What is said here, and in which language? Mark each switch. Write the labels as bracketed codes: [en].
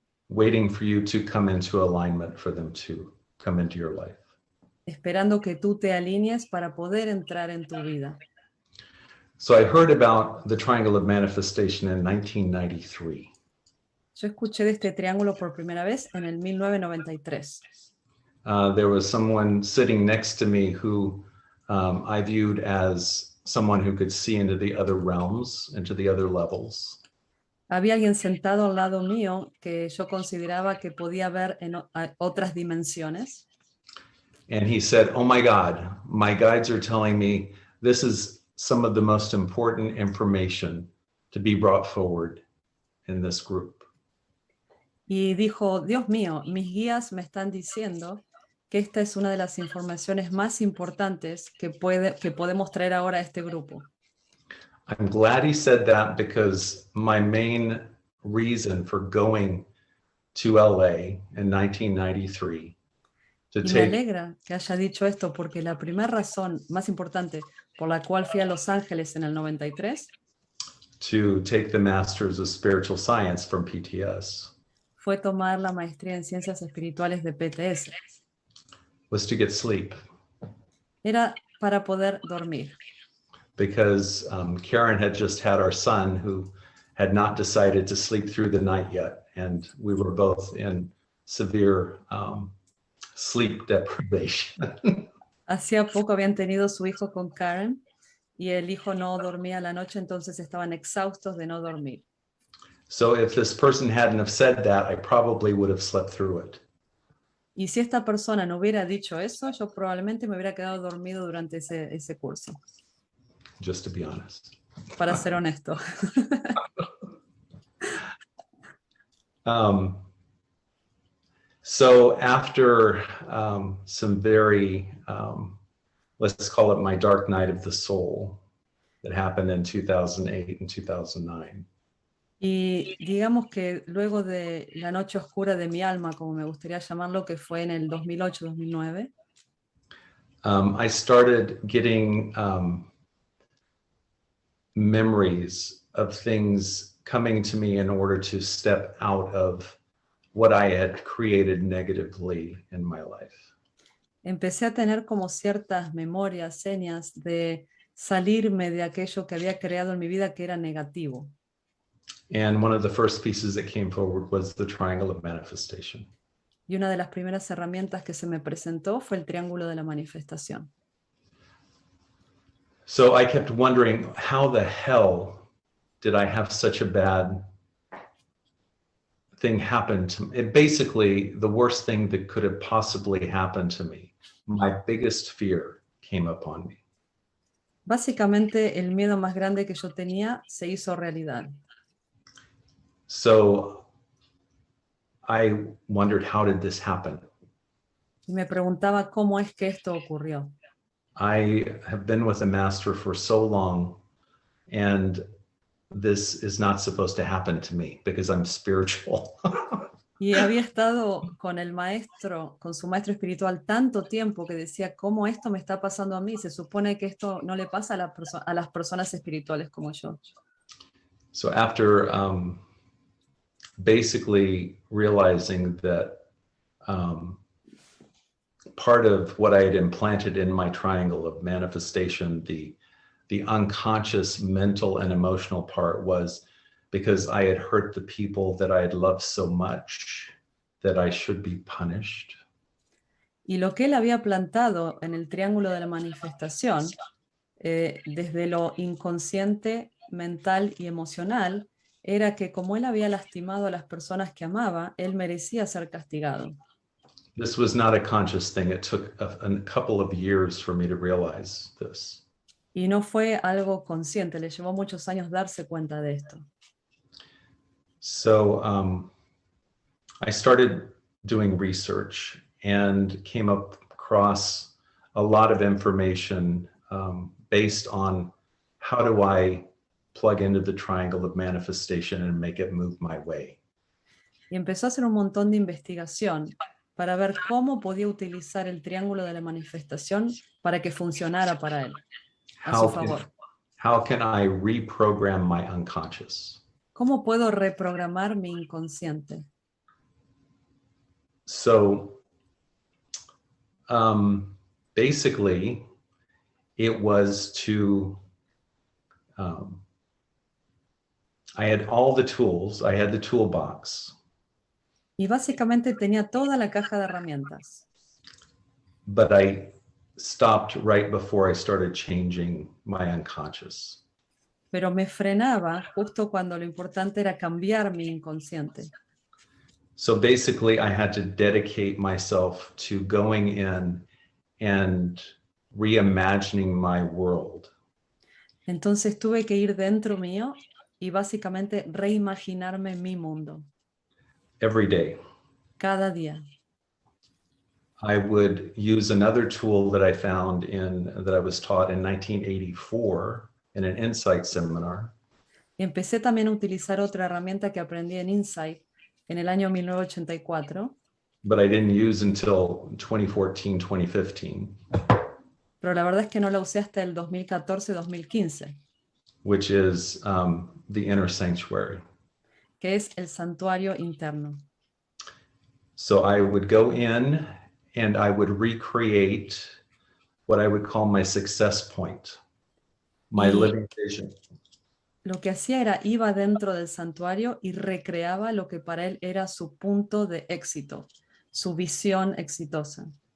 [en] Waiting for you to come into alignment for them to come into your life. [es] esperando que tú te alinees para poder entrar en tu vida. [en] So I heard about the triangle of manifestation in 1993. [es] Yo escuché de este triángulo por primera vez en el 1993. [en] There was someone sitting next to me who I viewed as someone who could see into the other realms, into the other levels. [es] Había alguien sentado al lado mío que yo consideraba que podía ver en otras dimensiones. [en] And he said, oh my God, my guides are telling me this is some of the most important information to be brought forward in this group. [es] Y dijo, Dios mío, mis guías me están diciendo que esta es una de las informaciones más importantes que podemos traer ahora a este grupo. [en] I'm glad he said that because my main reason for going to LA in 1993 to [es] Y me [en] take [es] alegra que haya dicho esto porque la primera razón más importante por la cual fui a Los Ángeles en el 93 [en] to take the Masters of Spiritual Science from PTS [es] fue tomar la maestría en Ciencias Espirituales de PTS. [en] was to get sleep [es] Era para poder dormir. [en] because Karen had just had our son who had not decided to sleep through the night yet. And we were both in severe sleep deprivation. [es] Hacía poco habían tenido su hijo con Karen y el hijo no dormía la noche, entonces estaban exhaustos de no dormir. [en] So if this person hadn't have said that, I probably would have slept through it. [es] Y si esta persona no hubiera dicho eso, yo probablemente me hubiera quedado dormido durante ese curso. [en] Just to be honest. [es] Para ser honesto. [en] So after some very, let's call it my dark night of the soul that happened in 2008 and 2009. [es] Y digamos que luego de la noche oscura de mi alma, como me gustaría llamarlo, que fue en el 2008-2009, [en] I started getting memories of things coming to me in order to step out of what I had created negatively in my life. [es] empecé a tener como ciertas memorias, señas de salirme de aquello que había creado en mi vida que era negativo. [en] And one of the first pieces that came forward was the triangle of manifestation. [es] Y una de las primeras herramientas que se me presentó fue el triángulo de la manifestación. [en] So I kept wondering, how the hell did I have such a bad thing happen to me? Basically, the worst thing that could have possibly happened to me, my biggest fear, came upon me. [es] Básicamente, el miedo más grande que yo tenía se hizo realidad. [en] So I wondered, how did this happen? [es] Y me preguntaba cómo es que esto ocurrió. [en] I have been with a master for so long, and this is not supposed to happen to me because I'm spiritual. [es] Y había estado con el maestro, con su maestro espiritual tanto tiempo que decía, ¿cómo esto me está pasando a mí? Se supone que esto no le pasa a las personas espirituales como yo. [en] So after basically realizing that part of what I had implanted in my triangle of manifestation, the unconscious mental and emotional part, was because I had hurt the people that I had loved so much that I should be punished. [es] Y lo que él había plantado en el triángulo de la manifestación, desde lo inconsciente, mental y emocional, era que como él había lastimado a las personas que amaba, él merecía ser castigado. [en] This was not a conscious thing. It took a couple of years for me to realize this. [es] Y no fue algo consciente, le llevó muchos años darse cuenta de esto. [en] So I started doing research and came across a lot of information based on how do I plug into the triangle of manifestation and make it move my way. [es] Y empezó a hacer un montón de investigación para ver cómo podía utilizar el triángulo de la manifestación para que funcionara para él, a su favor. [en] How can I reprogram my unconscious? [es] ¿Cómo puedo reprogramar mi inconsciente? [en] So basically, it was to, I had all the tools, I had the toolbox. [es] Y básicamente tenía toda la caja de herramientas. [en] But I stopped right before I started changing my unconscious. [es] Pero me frenaba justo cuando lo importante era cambiar mi inconsciente. [en] So basically, I had to dedicate myself to going in and reimagining my world. [es] Entonces tuve que ir dentro mío y básicamente reimaginarme mi mundo. [en] Every day. [es] Cada día. [en] I would use another tool that I found that I was taught in 1984 in an Insight seminar. [es] Y empecé también a utilizar otra herramienta que aprendí en Insight en el año 1984. [en] But I didn't use until 2014, 2015. [es] Pero la verdad es que no la usé hasta el 2014-2015. [en] Which is the inner sanctuary. [es] Que es el santuario interno. [en] So I would go in and I would recreate what I would call my success point, my living vision. [es] Lo que hacía era iba dentro del santuario y recreaba lo que para él era su punto de éxito, su visión exitosa.